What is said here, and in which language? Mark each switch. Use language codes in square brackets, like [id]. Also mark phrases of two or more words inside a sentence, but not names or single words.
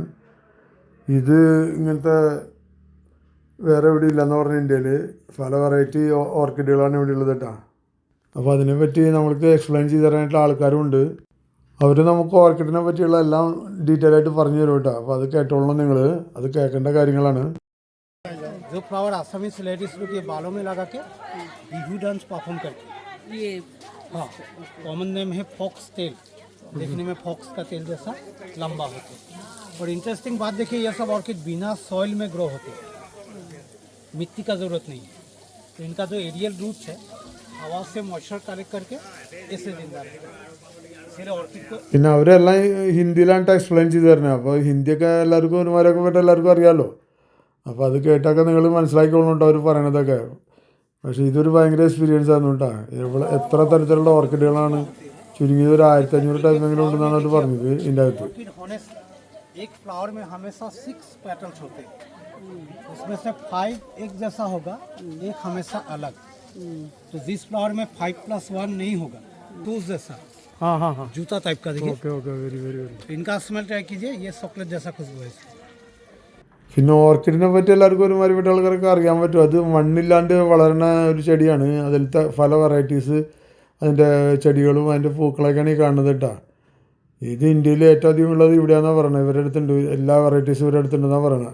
[ml] ഇത് ഇങ്ങനത്തെ വേറെ എവിടെ ഇല്ലയെന്ന് പറഞ്ഞ ഇന്ത്യയിൽ പല [en] variety orchids [ml] ഇവിടെ ഉള്ളത് കേട്ടോ. അപ്പോൾ അതിനെപ്പറ്റി നമ്മൾക്ക് എക്സ്പ്ലെയിൻ ചെയ്ത് തരാനായിട്ടുള്ള ആൾക്കാരും ഉണ്ട്. അവർ നമുക്ക് ഓർക്കിഡിനെ പറ്റിയുള്ള എല്ലാം ഡീറ്റെയിൽ ആയിട്ട് പറഞ്ഞു തരും കേട്ടോ. അപ്പോൾ അത് കേട്ടോളണം നിങ്ങൾ. അത് കേൾക്കേണ്ട കാര്യങ്ങളാണ്. [hi] जो फ्लावर आसामी लेडीज लोग ये बालों में लगा के बिहू [en] dance perform [hi] करते हैं। ये हाँ, [en] common name [hi] है फॉक्स तेल। देखने में फॉक्स का तेल जैसा लंबा होता है। और इंटरेस्टिंग बात देखिए, ये सब ऑर्किड बिना सॉइल में ग्रो होते हैं, मिट्टी का ज़रूरत नहीं है। तो इनका जो [en] aerial roots [hi] है हवा से [en] moisture collect [hi] करके ऐसे जिंदा रहता है। इसलिए ऑर्किड को [ml] പിന്നെ അവരെല്ലാം ഹിന്ദിയിലാണ് എക്സ്പ്ലെയിൻ ചെയ്ത് തരുന്നത്. അപ്പോൾ ഹിന്ദിയൊക്കെ എല്ലാവർക്കും ഒരുമാരൊക്കെ പറ്റി എല്ലാവർക്കും അറിയാമല്ലോ. അപ്പോൾ അത് കേട്ടൊക്കെ നിങ്ങൾ മനസ്സിലാക്കിക്കോളണം കേട്ടോ അവർ പറയണതൊക്കെ. പക്ഷേ ഇതൊരു ഭയങ്കര എക്സ്പീരിയൻസ് ആയിരുന്നു കേട്ടോ. എത്ര തരത്തിലുള്ള ഓർക്കിഡുകളാണ്, ചുരുങ്ങിയത് ഒരു 1500 ടൈപ്പെങ്കിലും ഉണ്ടെന്നാണ് അവർ പറഞ്ഞത് ഇതിൻ്റെ അകത്ത്. [hi] ऑर्किड होने से एक फ्लावर में हमेशा 6 पेटल्स होते हैं। उसमें से 5 एक जैसा होगा, एक हमेशा अलग। तो जिस फ्लावर में 5+1 नहीं होगा तो उस जैसा हाँ हाँ हाँ जूता टाइप का देखिए। [en] okay okay very very very. [hi] इनका [en] smell try [hi] कीजिए, ये चॉकलेट जैसा खुशबू है इसकी। [ml] പിന്നെ ഓർക്കിഡിനെ പറ്റി എല്ലാവർക്കും ഒരുമാതിരിപ്പെട്ട ആൾക്കാർക്ക് അറിയാൻ പറ്റും. അത് മണ്ണില്ലാണ്ട് വളരുന്ന ഒരു ചെടിയാണ്. അതിലത്തെ പല വെറൈറ്റീസ് അതിൻ്റെ ചെടികളും അതിൻ്റെ പൂക്കളൊക്കെയാണ് ഈ കാണുന്നത് കേട്ടോ. ഇത് ഇന്ത്യയിൽ ഏറ്റവും അധികം ഉള്ളത് ഇവിടെയാണെന്നാണ് പറയുന്നത്. ഇവരുടെ അടുത്തുണ്ട് എല്ലാ വെറൈറ്റീസും ഇവരുടെ അടുത്തുണ്ടെന്നാണ് പറയുന്നത്.